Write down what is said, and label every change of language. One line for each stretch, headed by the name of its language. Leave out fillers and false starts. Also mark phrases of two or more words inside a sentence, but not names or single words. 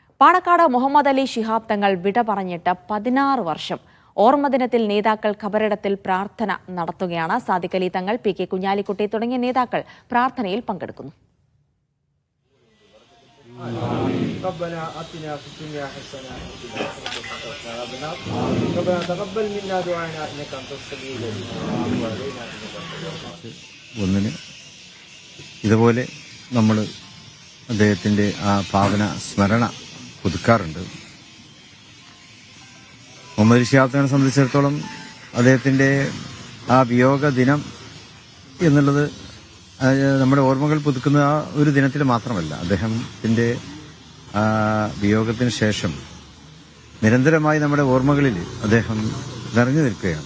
Malayalam: പാണക്കാട് മുഹമ്മദ് അലി ശിഹാബ് തങ്ങൾ വിട പറഞ്ഞിട്ട് 16 വർഷം. ഓർമ്മദിനത്തിൽ നേതാക്കൾ ഖബറിടത്തിൽ പ്രാർത്ഥന നടത്തുകയാണ്. സാദിഖ് അലി തങ്ങൾ, പി കെ കുഞ്ഞാലിക്കുട്ടി തുടങ്ങിയ നേതാക്കൾ പ്രാർത്ഥനയിൽ പങ്കെടുക്കുന്നു.
Arabic: ربنا آتنا في الدنيا حسنة ربنا تقبل منا دعاءنا إنك أنت السميع العليم
Malayalam: ഒന്നിന് ഇതുപോലെ നമ്മൾ അദ്ദേഹത്തിൻ്റെ ആ പാവന സ്മരണ പുതുക്കാറുണ്ട്. മുഹമ്മദ് അലി ശിഹാബ് തങ്ങളെ സംബന്ധിച്ചിടത്തോളം അദ്ദേഹത്തിൻ്റെ ആ വിയോഗ ദിനം എന്നുള്ളത് നമ്മുടെ ഓർമ്മകൾ പുതുക്കുന്ന ആ ഒരു ദിനത്തിൽ മാത്രമല്ല, അദ്ദേഹത്തിൻ്റെ വിയോഗത്തിന് ശേഷം നിരന്തരമായി നമ്മുടെ ഓർമ്മകളിൽ അദ്ദേഹം നിറഞ്ഞു നിൽക്കുകയാണ്.